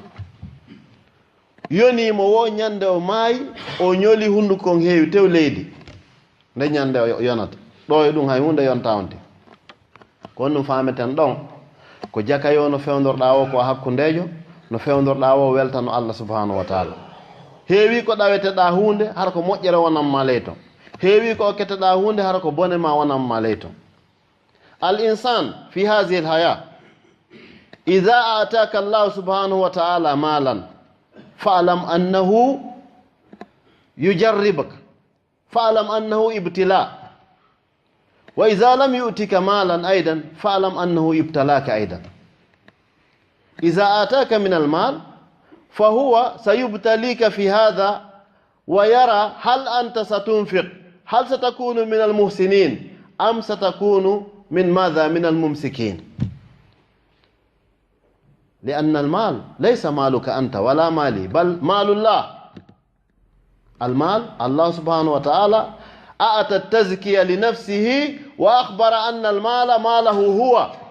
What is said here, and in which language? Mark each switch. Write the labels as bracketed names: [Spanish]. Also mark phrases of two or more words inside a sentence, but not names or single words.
[Fula] yonimo wo ñande o maayi o ñoli hundukon heewi tew leydi nde ñande o yonata ɗo e ɗum hay hunde yonta onte ko ɗum fameten ɗon ko jakayo no fewdorɗa o ko hakkundejo no fewdorɗa o weltano Allah [Arabic] سبحانه وتعالى [Fula] heewi ko ɗaweteɗa hunde hara ko moƴƴere wonanma ley ton heewi ko okketeɗa hunde hara ko bone ma wonanma ley ton [Arabic] الإنسان في هذه الحياة إذا آتاك الله سبحانه وتعالى مالا فاعلم أنه يجربك فاعلم أنه ابتلاء وإذا لم يعطك مالا أيضا فاعلم أنه ابتلاك أيضا إذا آتاك من المال فهو سيبتليك في هذا ويرى هل أنت ستنفق هل ستكون من المحسنين أم ستكون من ماذا من الممسكين لأن المال ليس مالك أنت ولا مالي بل مال الله المال الله سبحانه وتعالى أعطى التزكية لنفسه وأخبر أن المال ماله هو